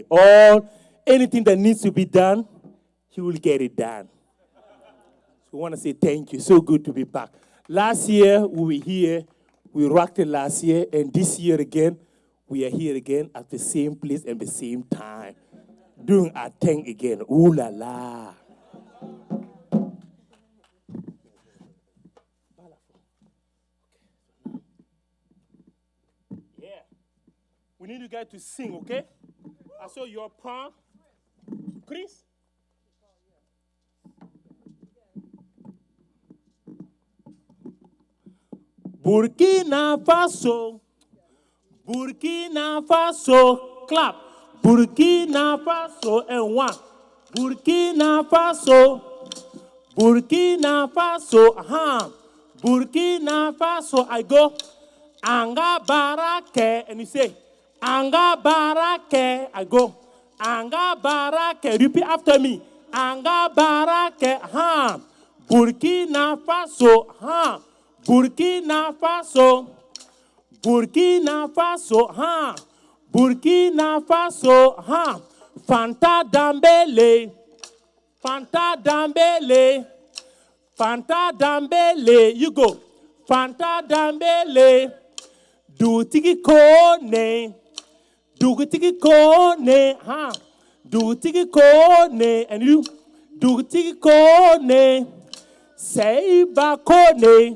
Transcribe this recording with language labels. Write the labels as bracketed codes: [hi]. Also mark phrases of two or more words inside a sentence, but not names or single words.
[en] Anything that needs to be done, he will get it done. So we want to say thank you. So good to be back. Last year, we were here. We rocked it last year. And this year again, we are here again at the same place and the same time. Doing our thing again. Ooh la la. Yeah. We need you guys to sing, okay? I saw your palm. Chris? Burkina Faso. Burkina Faso. Clap. Burkina Faso and one. Burkina Faso. Burkina Faso. Burkina Faso. I go. Anga barake. And you say, Anga barake. I go. Anga barake. Repeat after me. Anga barake. Burkina Faso. Burkina Faso. Burkina Faso. Burkina Faso. Fanta Dambele. Fanta Dambele. Fanta Dambele. You go. Fanta Dambele. Do tiki kone. Do tiki kone. Do tiki kone. And you do tiki kone. Say bakone.